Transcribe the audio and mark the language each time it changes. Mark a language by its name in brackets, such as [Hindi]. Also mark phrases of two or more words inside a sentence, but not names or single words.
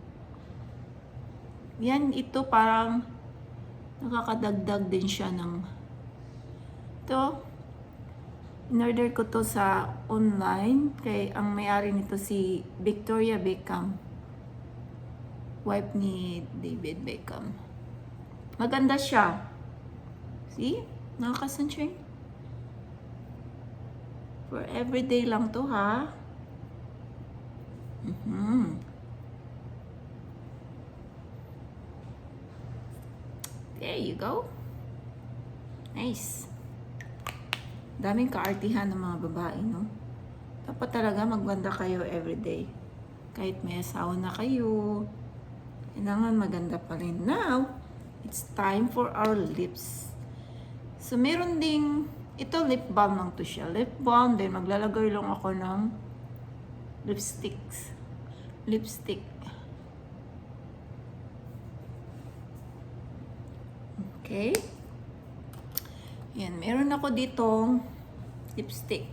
[Filipino] Yan, ito parang nakakadagdag din siya ng... Ito, in-order ko to sa online. Kay ang may-ari nito si Victoria Beckham. Wife ni David Beckham. Maganda siya. See? Nakakasunshine. [English] For everyday [Filipino] lang to, ha? [English] There you go. Nice. [Filipino] Daming kaartihan ng mga babae, no? Dapat talaga maganda kayo everyday. Kahit may asawa na kayo, kailangan maganda pa rin. [English] Now, it's time for our lips. [Filipino] So, meron ding, ito [English] lip balm [Filipino] lang to siya. [English] Lip balm, [Filipino] then maglalagay lang ako ng lipstick. Okay. Yan, meron ako ditong lipstick.